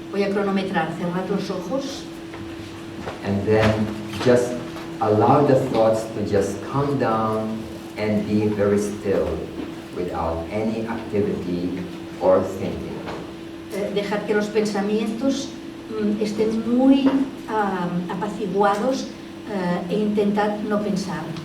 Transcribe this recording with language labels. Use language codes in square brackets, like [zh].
[es] Voy a cronometrar, cerrad los ojos. [en] And then just allow the thoughts to just come down and be very still without any activity or thinking. [es] Dejad que los pensamientos estén muy apaciguados e intentad no pensar.